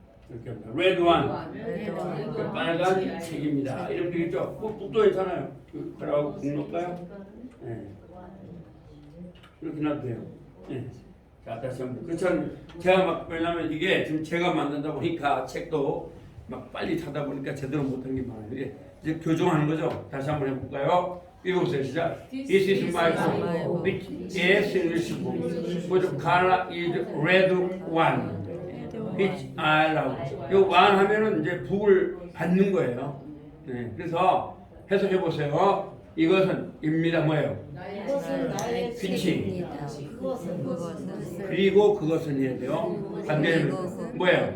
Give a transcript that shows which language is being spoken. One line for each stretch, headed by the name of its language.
Korean: 이렇게 합니다. 레드 왕. 빨간 책입니다. 이러면 되겠죠? 북도 괜찮아요. 그러고 북 넣을까요? 네. 이렇게 놔도 돼요. 네. 자, 다시 한번. 그렇죠. 제가 막, 왜냐면 이게 지금 제가 만든다 보니까 책도 막 빨리 찾다 보니까 제대로 못한 게 많아요. 이제 교정하는 거죠. 다시 한번 해볼까요? 읽어보세요. 시작.
English: This is my book, which is English book, whose color is red one. which I love.
Korean: 요 one 하면은 이제 복을 받는 거예요. 네, 그래서 해석해 보세요. 이것은 입니다 뭐예요? 이것은 나의 그치. 책입니다. 그것은 그리고 그것은 해야 돼요. 반대는 뭐예요?